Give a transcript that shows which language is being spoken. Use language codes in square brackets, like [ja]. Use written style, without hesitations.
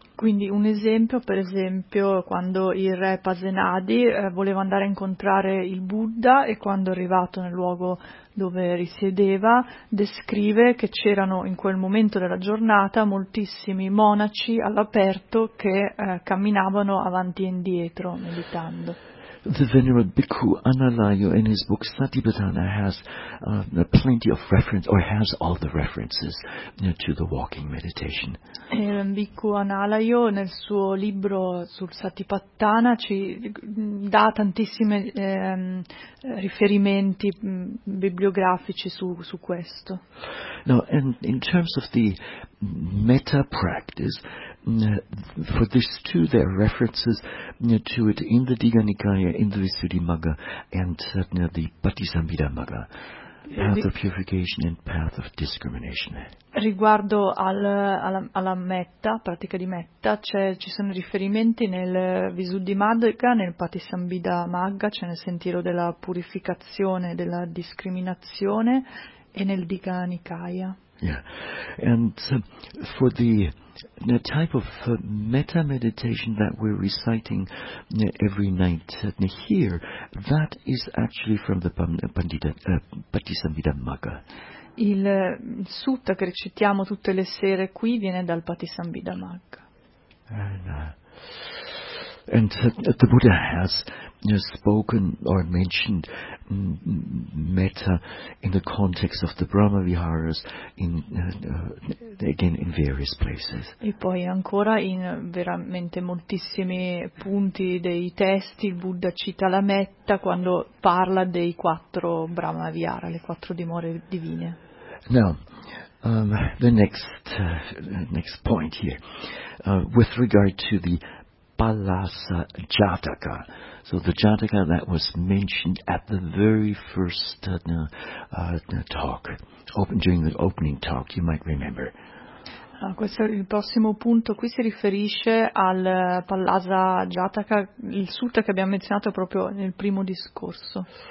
[it] Quindi un esempio, per esempio, quando il re Pasenadi voleva andare a incontrare il Buddha e quando è arrivato nel luogo dove risiedeva, descrive che c'erano in quel momento della giornata moltissimi monaci all'aperto che camminavano avanti e indietro meditando. [en] The venerable Bhikkhu Analayo in his book Satipatthana has plenty of reference, or has all the references to the walking meditation. [it] Bhikkhu Analayo nel suo libro sul Satipatthana ci dà tantissimi riferimenti bibliografici su questo. [en] Now, and in terms of the metta practice, for this too, there are references to it in the Digha Nikaya, in the Visuddhimagga, and certainly the Patthisambhidha Magga, path of purification and path of discrimination. [it] Riguardo alla metta, pratica di metta, ci sono riferimenti nel Visuddhimagga, nel Patthisambhidha Magga, cioè nel sentiero della purificazione, della discriminazione, e nel Digha Nikaya. [en] Yeah, and for the type of metta meditation that we're reciting every night here, that is actually from the Patthisambhidha Magga. [it] Il sutta che recitiamo tutte le sere qui viene dal Patthisambhidha Magga. [en] And the Buddha has spoken or mentioned metta in the context of the Brahma Viharas in various places. [it] E poi ancora in veramente moltissimi punti dei testi il Buddha cita la metta quando parla dei quattro Brahma Vihara, le quattro dimore divine. [en] Now, the next point here, with regard to the Palasa Jataka. So the Jataka that was mentioned at the very first talk, during the opening talk, you might remember. [it] Questo è il prossimo punto. Qui si riferisce al Palasa Jataka, il sutta che abbiamo menzionato proprio nel primo discorso.